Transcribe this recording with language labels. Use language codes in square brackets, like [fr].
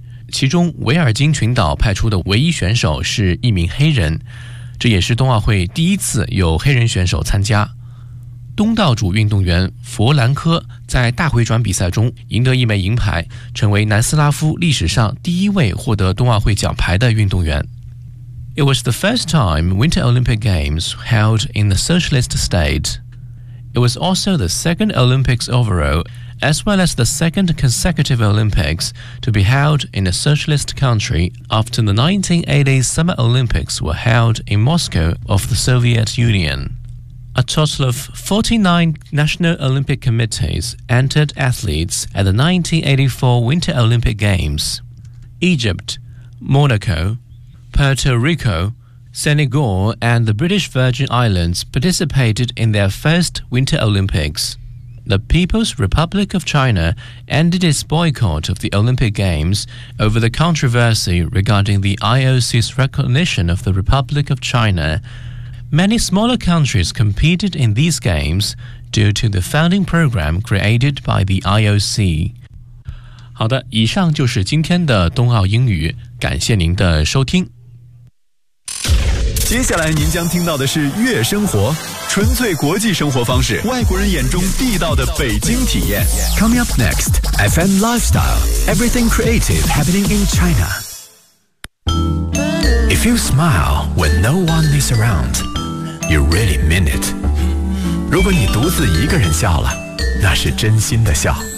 [zh] 其中维尔京群岛派出的唯一选手是一名黑人，这也是冬奥会第一次有黑人选手参加。东道主运动员佛兰科在大回转比赛中赢得一枚银牌，成为南斯拉夫历史上第一位获得冬奥会奖牌的运动员。 [en] It was the first time Winter Olympic Games held in the socialist state. It was also the second Olympics overall, as well as the second consecutive Olympics to be held in a socialist country after the 1980s Summer Olympics were held in Moscow of the Soviet Union. A total of 49 National Olympic Committees entered athletes at the 1984 Winter Olympic Games. Egypt, Monaco, Puerto Rico, Senegal and the British Virgin Islands participated in their first Winter Olympics. The People's Republic of China ended its boycott of the Olympic Games over the controversy regarding the IOC's recognition of the Republic of China. Many smaller countries competed in these games due to the founding program created by the IOC. [zh] 好的，以上就是今天的冬奥英语，感谢您的收听。接下来您将听到的是悦生活，纯粹国际生活方式，外国人眼中地道的北京体验。 [en] Coming up next, FM Lifestyle, everything creative happening in China. If you smile when no one is around, you really mean it. [zh] 如果你独自一个人笑了，那是真心的笑。